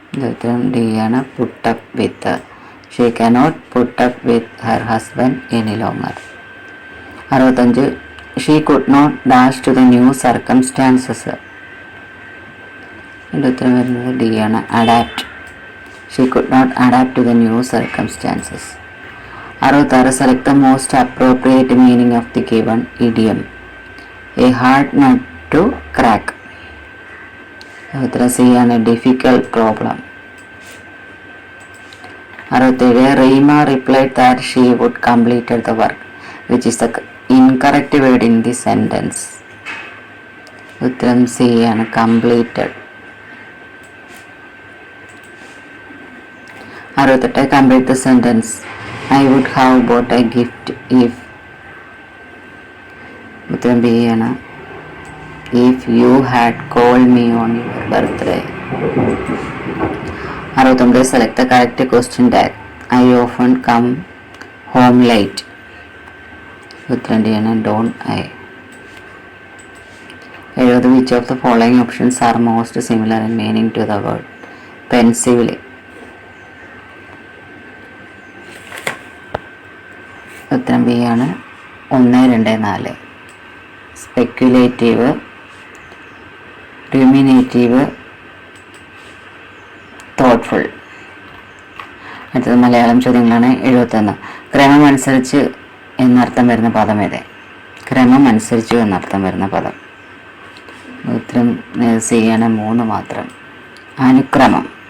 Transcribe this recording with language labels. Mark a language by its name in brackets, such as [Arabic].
[Malayalam] ഉത്തരം ഡി ആണ്, [English] Put up with. She cannot put up with her husband any longer. 65. She could not dash to the new circumstances. [Malayalam] എൻ്റെ ഉത്തരം വരുന്നത് D ആണ്, [English] Adapt. She could not adapt to the new circumstances. 66. Select the most appropriate meaning of the given idiom. A hard nut to crack. [Malayalam] ഉത്തരം C ആണ്, [English] Difficult problem. 67. Reema replied that she would completed the work, which is the incorrect word in the sentence. [Malayalam] ഉത്തരം C ആണ്, completed. [English] 68. Complete the sentence. I would have bought a gift if. [Malayalam] ഉത്തരം B ആണ്, [English] if you had called me on your birthday. 69. Select the correct question tag. I often come home late. [Malayalam] ഉത്തരം D ആണ്, [English] don't I. 70. Which of the following options are most similar in meaning to the word pensively? [Malayalam] ഉത്തരം B ആണ്, [English] 1, 2, 4. Speculative, ruminative, thoughtful. [Malayalam] അടുത്തത് മലയാളം ചോദ്യങ്ങളാണ്. 71. ക്രമം അനുസരിച്ച് എന്നർത്ഥം വരുന്ന പദം ഏത്? ക്രമം അനുസരിച്ചു എന്നർത്ഥം വരുന്ന പദം. ഉത്തരം സി ആണ്, 3 മാത്രം. അനുക്രമം.